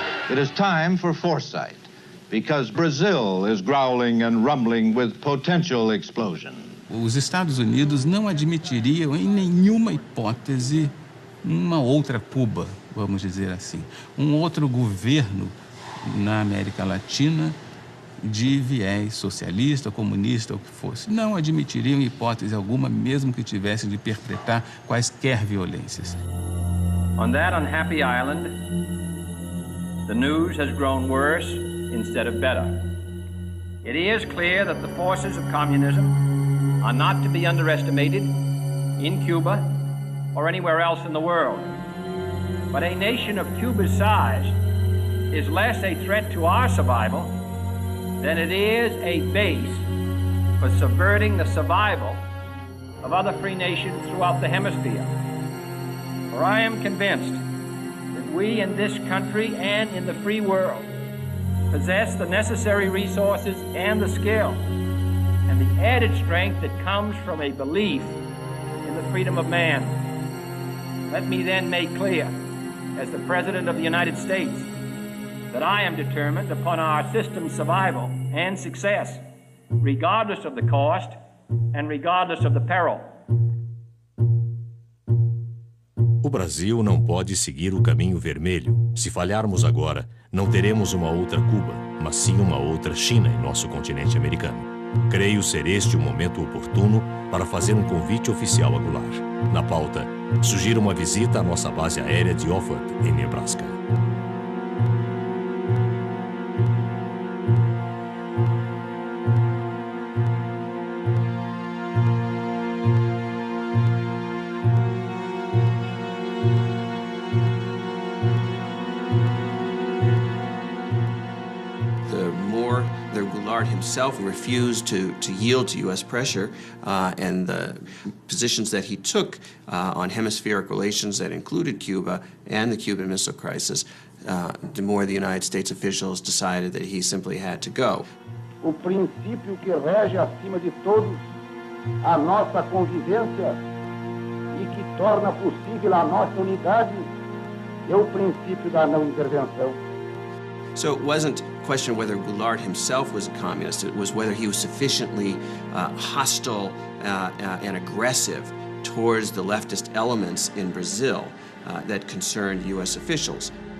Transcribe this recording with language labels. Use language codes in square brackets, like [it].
[en] It is time for foresight, because Brazil is growling and rumbling with potential explosion. [pt] Os Estados Unidos não admitiriam em nenhuma hipótese uma outra Cuba, vamos dizer assim, um outro governo na América Latina de viés socialista, comunista, ou o que fosse. Não admitiriam em hipótese alguma, mesmo que tivesse de perpetrar quaisquer violências. [en] On that unhappy island, the news has grown worse instead of better. It is clear that the forces of communism are not to be underestimated in Cuba or anywhere else in the world. But a nation of Cuba's size is less a threat to our survival than it is a base for subverting the survival of other free nations throughout the hemisphere. For I am convinced that we in this country and in the free world possess the necessary resources and the skill and the added strength that comes from a belief in the freedom of man. Let me then make clear, as the President of the United States, that I am determined upon our system's survival and success, regardless of the cost and regardless of the peril. [pt] O Brasil não pode seguir o caminho vermelho. Se falharmos agora, não teremos uma outra Cuba, mas sim uma outra China em nosso continente americano. Creio ser este o momento oportuno para fazer um convite oficial a Goulart. Na pauta, sugiro uma visita à nossa base aérea de Offutt, em Nebraska. [en] Himself refused to yield to U.S. pressure, and the positions that he took on hemispheric relations that included Cuba and the Cuban Missile Crisis, the more the United States officials decided that he simply had to go. [pt] O princípio que rege acima de todos a nossa convivência e que torna possível a nossa unidade é o princípio da não intervenção. [en] So it wasn't a question whether Goulart himself was a communist, it was whether he was sufficiently hostile and aggressive towards the leftist elements in Brazil that concerned U.S. officials.